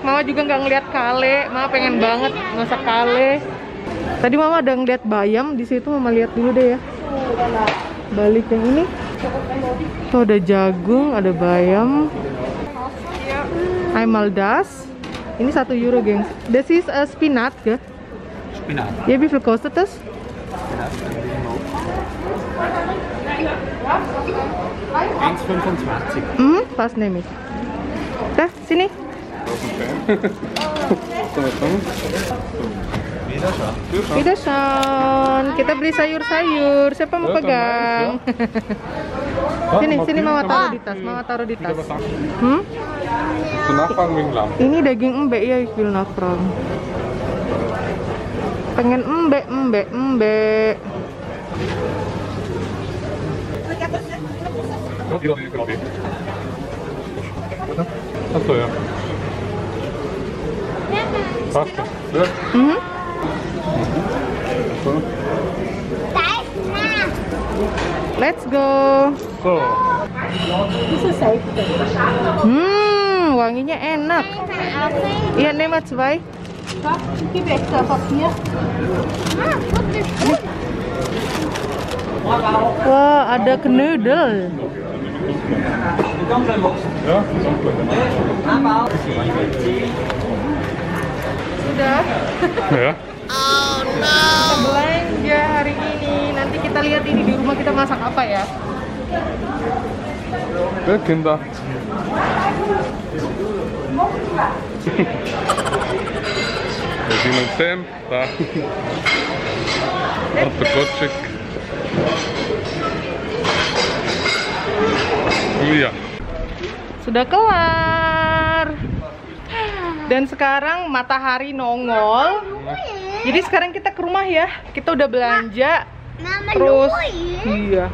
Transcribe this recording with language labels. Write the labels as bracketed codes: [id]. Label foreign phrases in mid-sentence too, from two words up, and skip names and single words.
[id] Mama juga nggak ngeliat kale. Mama pengen banget masak kale. Tadi mama ada ngeliat bayam di situ. Mama lihat dulu deh ya. Balik yang ini. Tuh ada jagung, ada bayam. Aimaldas. Ini 1 euro, gengs. [en] This is spinat, ya? [de] Spinat. Ja, wie viel kostet das? 1,25. Pas nehme ich. [id] Dah, sini. Wiederschauen. Kita beli sayur-sayur. Siapa mau pegang? Sini Mama taruh di tas. Mama taruh di tas. Ini daging embe ya, [de] ich will nachfragen. [id] Pengen embe. [de] Achso, ja. Passt. Ja. So. [en] Let's go. So. [id] Wanginya enak. Iya, [de] nehmen wir 2. [id] Wah, ada knödel. [de] Ja. [id] Sudah. [de] Ja. [en] Oh no. [id] Kita belanja hari ini. Nanti kita lihat ini di rumah kita masak apa ya. [de] Kinder. Wir sehen uns Sam. Da. Auf der Kotschik. [id] Iya. Sudah kelar. Dan sekarang matahari nongol. Jadi sekarang kita ke rumah ya. Kita udah belanja. Terus iya.